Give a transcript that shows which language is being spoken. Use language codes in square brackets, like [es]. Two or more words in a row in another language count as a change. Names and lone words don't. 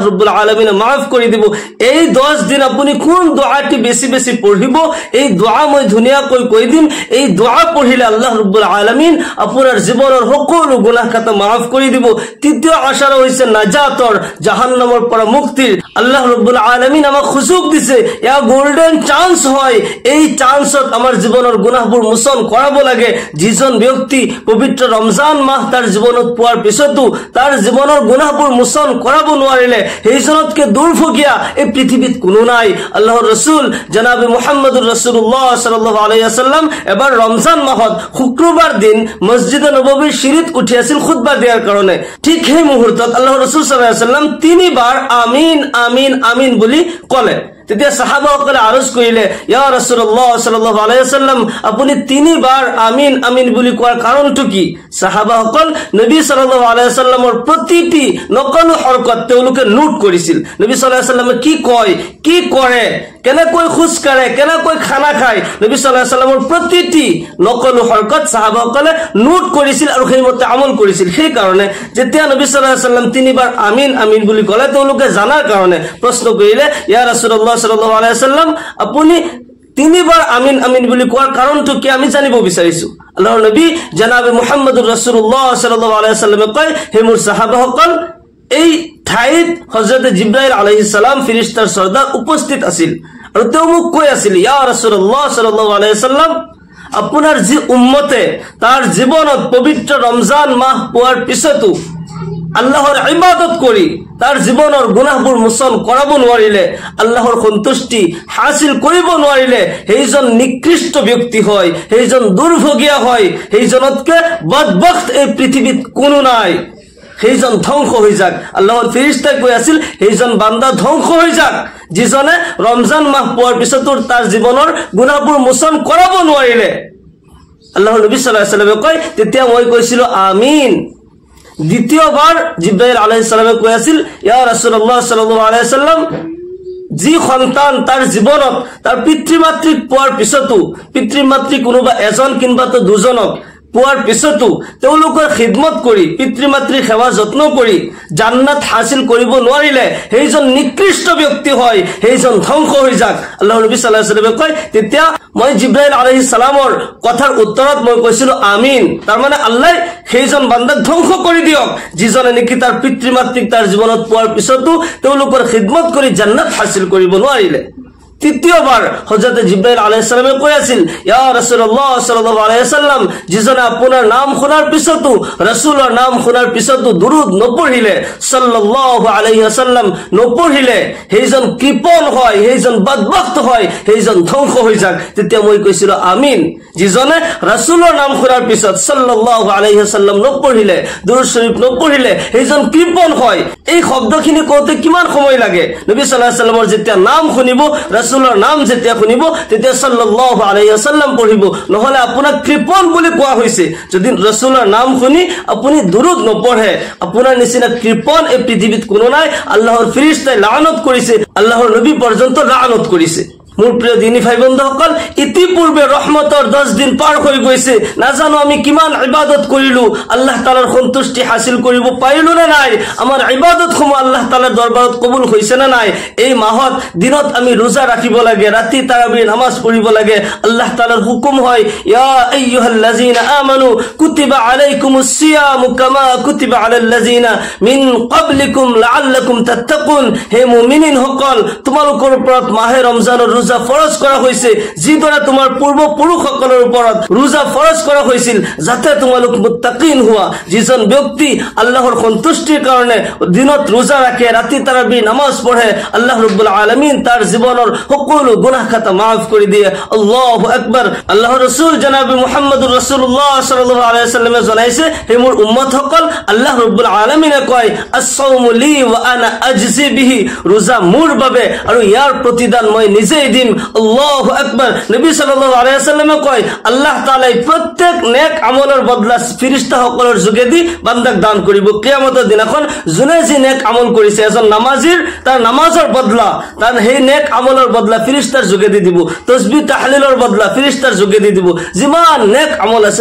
[ar] رب العالمين [as] মাফ কৰি দিব এই 10 দিন আপুনি কোন দোয়াটি বেছি বেছি পঢ়িব এই দোয়া মই ধুনিয়াকৈ কৈ দিম এই দোয়া পঢ়িলে [ar] الله رب العالمين [as] আপোনাৰ জীৱনৰ সকলো গুনাহ খাতা মাফ কৰি দিব তৃতীয় আশাৰা হৈছে নাজাতৰ জাহান্নামৰ পৰা মুক্তিৰ আল্লাহ ৰাব্বুল আলামিন আমাক সুযোগ দিছে ইয়া [en] golden chance [as] হয় এই চান্সত আমাৰ জীৱনৰ গুনাহবোৰ মোচন কৰাব লাগে যিজন ব্যক্তি পবিত্ৰ ৰমজান মাহ তাৰ জীৱনত পোৱাৰ পিছতো তাৰ জীৱনৰ গুনাহবোৰ মোচন কৰাব নোৱাৰিলে সেইজনতকে দুৰ্ভগীয়া এই পৃথিৱীত কোনো নাই আল্লাহৰ ৰাসূল জনাবে [ar] محمد رسول الله صلى الله عليه وسلم [as] এবাৰ ৰমজান মাহত শুক্ৰবাৰ দিন মছজিদে নবৱীৰ সিৰিত উঠি আছিল খুতবা দিয়াৰ কাৰণে ঠিক সেই মুহূৰ্তত আল্লাহৰ ৰাসূল [ar] صلى الله عليه وسلم [as] তিনিবাৰ [ar] آمين آمين آمين [as] বুলি ক'লে তেতিয়া সাহাবাসকলে আৰজ কৰিলে [ar] يا رسول الله صلى الله عليه وسلم [as] আপুনি তিনিবাৰ [ar] آمين آمين [as] বুলি কোৱাৰ কাৰণটো কি সাহাবাসকল নবী [ar] صلى الله عليه وسلم [as] প্ৰতিটি নকল হৰকত তেওঁলোকে নোট কৰিছিল নবী [ar] صلى الله عليه وسلم [as] কি কয় কি কৰে কেনেকৈ খুজ কৰে কেনেকৈ খানা খায় নবী [ar] صلى الله عليه وسلم [as] প্ৰতিটি নকল হৰকত সাহাবাসকলে নোট কৰিছিল আৰু সেইমতে আমল কৰিছিল সেই কাৰণে যেতিয়া নবী [ar] صلى الله عليه وسلم [as] তিনিবাৰ [ar] آمين آمين [as] বুলি ক'লে তেওঁলোকে জানাৰ কাৰণে প্ৰশ্ন কৰিলে [ar] يا رسول الله صلى الله عليه وسلم [as] আপুনি তিনিবাৰ [ar] آمين آمين [as] বুলি কোৱাৰ কাৰণটো কি আমি জানিব বিচাৰিছো আল্লাহৰ নবী জনাবে [ar] محمد رسول الله صلى الله عليه وسلم [as] কয় হে মোৰ সাহাবাসকল এই ঠাইত হযরত জিবরাইল [ar] عليه السلام [as] ফেরেশতাৰ সৰ্দাৰ উপস্থিত আছিল আৰু তেওঁ মোক কৈ আছিল [ar] يا رسول الله صلى الله عليه وسلم [as] আপোনাৰ যি উম্মতে তাৰ জীৱনত পবিত্ৰ ৰমজান মাহ পোৱাৰ পিছতো আল্লাহৰ ইবাদত কৰি তাৰ জীৱনৰ গুনাহবোৰ মোচন কৰাব নোৱাৰিলে আল্লাহৰ সন্তুষ্টি হাসিল কৰিব নোৱাৰিলে সেইজন নিকৃষ্ট ব্যক্তি হয় সেইজন দুৰ্ভগীয়া হয় সেইজনতকে বদবখত এই পৃথিৱীত কোনো নাই সেইজন ধ্বংস হৈ যাক আল্লাহৰ ফেৰেশতাই কৈ আছিল সেইজন বান্দা ধ্বংস হৈ যাক যিজনে ৰমজান মাহ পোৱাৰ পিছতো তাৰ জীৱনৰ গুনাহবোৰ মোচন কৰাব নোৱাৰিলে আল্লাহৰ নবী [ar] صلى الله عليه وسلم [as] কয় তেতিয়া মই কৈছিল আমিন দ্বিতীয়বার জিবরাইল [ar] عليه السلام [as] কৈ আছিল [ar] يا رسول الله صلى الله عليه وسلم [as] যি সন্তান তাৰ জীৱনত তাৰ পিতৃ মাতৃক পোৱাৰ পিছতো পিতৃ মাতৃ কোনোবা এজন কিংবা তো দুজনক পোৱাৰ পিছতো তেওঁলোকৰ খিদমত কৰি পিতৃ মাতৃৰ সেৱা যত্ন কৰি জান্নাত হাসিল কৰিব নোৱাৰিলে সেইজন নিকৃষ্ট ব্যক্তি হয় সেইজন ধ্বংস হৈ যাক আল্লাহৰ নবী [ar] صلى الله عليه وسلم [as] কয় তেতিয়া মই জিবরাইল [ar] عليه السلام [as] কথাৰ উত্তৰত মই কৈছিল আমিন তাৰ মানে আল্লাহ সেইজন বান্দাক ধ্বংস কৰি দিয়ক যিজনে নেকি তাৰ পিতৃ মাতৃক তাৰ জীৱনত পোৱাৰ পিছতো তেওঁলোকৰ খিদমত কৰি জান্নাত হাসিল কৰিব নোৱাৰিলে তৃতীয়বার হযরত জিবরাইল [ar] عليه السلام [as] কৈ আছিল [ar] يا رسول الله صلى الله عليه وسلم [as] যিজনে আপোনাৰ নাম শুনাৰ পিছতো ৰাসূলৰ নাম শুনাৰ পিছতো দুরুদ নপঢ়িলে [ar] صلى الله عليه وسلم [as] নপঢ়িলে সেইজন কৃপণ হয় সেইজন বদবখত হয় সেইজন ধ্বংস হৈ যাক তেতিয়া মই কৈছিল আমিন যিজনে ৰাসূলৰ নাম শুনাৰ পিছত [ar] صلى الله عليه وسلم [as] নপঢ়িলে দুরুদ শরীফ নপঢ়িলে সেইজন কৃপণ হয় এই শব্দখিনি কওঁতে কিমান সময় লাগে নবী [ar] صلى الله عليه وسلم [as] যেতিয়া নাম শুনিব রাসূলৰ নাম যেতিয়া শুনিব তেতিয়া [ar] صلى الله عليه وسلم [as] পঢ়িব নহলে আপোনাক কৃপণ বুলি কোৱা হৈছে যদি ৰাসূলৰ নাম শুনি আপুনি দুরুদ নপঢ়ে আপোনাৰ নিচিনা কৃপণ এই পৃথিৱীত কোনো নাই আল্লাহৰ ফেৰেশতাই লানত কৰিছে আল্লাহৰ নবী পৰ্যন্ত লানত কৰিছে মোৰ প্ৰিয় দিনী ভাই বন্ধুসকল ইতিপূৰ্বে ৰহমতৰ 10 দিন পাৰ হৈ গৈছে নাজানো আমি কিমান ইবাদত কৰিলো [ar] الله تعالى [as] সন্তুষ্টি হাসিল কৰিব পাৰিলো না নাই আমাৰ ইবাদত সমূহ [ar] الله تعالى [as] দৰবাৰত কবুল হৈছে না নাই এই মাহত দিনত আমি রোজা ৰাখিব লাগে ৰাতি তাৰাৱিহ নামাজ পঢ়িব লাগে [ar] الله تعالى [as] হুকুম হয় [ar] يا أيها الذين آمنوا كتب عليكم الصيام كما كتب على الذين من قبلكم لعلكم تتقون [as] হে মুমিনিন সকল তোমালোকৰ ওপৰত মাহে ৰমজানৰ ৰোজা ফৰজ কৰা হৈছে যিদৰে তোমাৰ পূৰ্বপুৰুষসকলৰ ওপৰত ৰোজা ফৰজ কৰা হৈছিল যাতে তোমালোক মুত্তাকিন হোৱা যিজন ব্যক্তি আল্লাহৰ সন্তুষ্টিৰ কাৰণে দিনত ৰোজা ৰাখে ৰাতি তাৰাবি নামাজ পঢ়ে [ar] الله رب العالمين [as] তাৰ জীৱনৰ সকলো গুনাহ খাতা মাফ কৰি দিয়ে [ar] الله أكبر [as] আল্লাহৰ ৰাসূল জনাব [ar] محمد رسول الله صلى الله عليه وسلم [as] জনাইছে হে মোৰ উম্মতসকল [ar] الله رب العالمين [as] কয় [ar] الصوم لي وأنا أجزي به [as] ৰোজা মোৰ বাবে আৰু ইয়াৰ প্ৰতিদান মই নিজেই দিম [ar] الله أكبر [as] নবী [ar] صلى الله عليه [as] ওয়াসাল্লামে কয় [ar] الله تعالى [as] প্ৰত্যেক নেক আমলৰ বদলা ফেৰেশতাসকলৰ যোগেদি বান্দাক দান কৰিব কিয়ামতৰ দিনাখন যোনে যি নেক আমল কৰিছে এজন নামাজীৰ তাৰ নামাজৰ বদলা তাৰ সেই নেক আমলৰ বদলা ফেৰেশতাৰ যোগেদি দিব তাসবিহ তাহলিলৰ বদলা ফেৰেশতাৰ যোগেদি দিব যিমান নেক আমল আছে